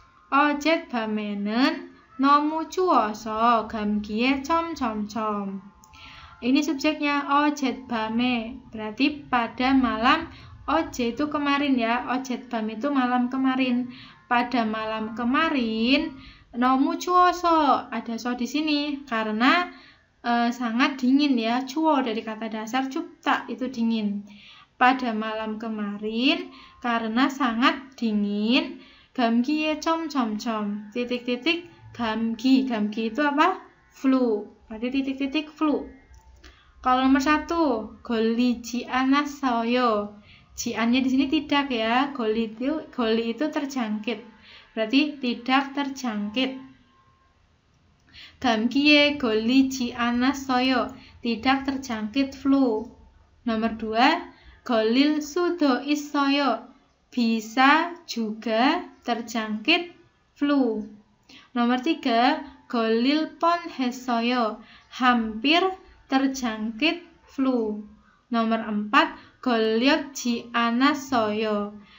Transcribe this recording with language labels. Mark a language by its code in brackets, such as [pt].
[ko] 어젯 밤에는 너무 추워서 감기에 점점점. [id] Ini subjeknya [ko] 어젯 밤에, [id] berarti pada malam. Oje itu kemarin ya, [ko] 어젯 밤 [id] itu malam kemarin. Pada malam kemarin, [ko] 너무 추워서, [id] ada so di sini karena sangat dingin ya. 추워 dari kata dasar 춥다 itu dingin. Pada malam kemarin karena sangat dingin. [ko] 감기에 점점점 [id] titik-titik 감기 itu apa? Flu, berarti titik-titik flu. Kalau nomor 1, [ko] 걸리지 않았어요. [id] Jiannya di sini tidak ya, goli itu terjangkit, berarti tidak terjangkit. [ko] 감기에 걸리지 않았어요. [id] Tidak terjangkit flu. Nomor 2, [ko] 걸릴 수도 있어요. [id] Bisa juga terjangkit flu. Nomor 3, [ko] 걸릴 뻔했어요. [id] Hampir terjangkit flu. Nomor 4, [ko] 걸렸지 않았어요.